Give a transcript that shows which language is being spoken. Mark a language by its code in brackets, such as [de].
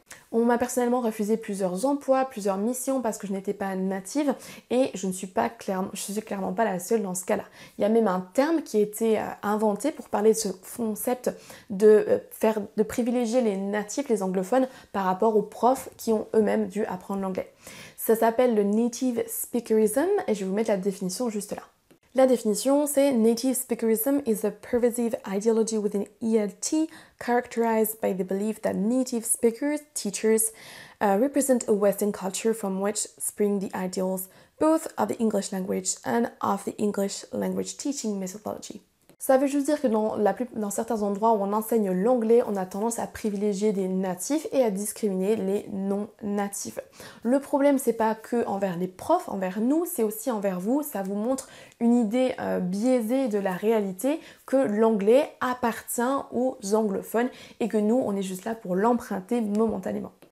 [fr] On m'a personnellement refusé plusieurs emplois, plusieurs missions parce que je n'étais pas native et je suis clairement pas la seule dans ce cas-là. Il y a même un terme qui a été inventé pour parler de ce concept de privilégier les natifs, les anglophones, par rapport aux profs qui ont eux-mêmes dû apprendre l'anglais. Ça s'appelle le native speakerism et je vais vous mettre la définition juste là. La définition, c'est [en] Native speakerism is a pervasive ideology within ELT characterized by the belief that native speakers, teachers, represent a Western culture from which spring the ideals both of the English language and of the English language teaching methodology. [fr] Ça veut juste dire que dans certains endroits où on enseigne l'anglais, on a tendance à privilégier des natifs et à discriminer les non-natifs. Le problème, c'est pas que envers les profs, envers nous, c'est aussi envers vous. Ça vous montre une idée biaisée de la réalité, que l'anglais appartient aux anglophones et que nous, on est juste là pour l'emprunter momentanément.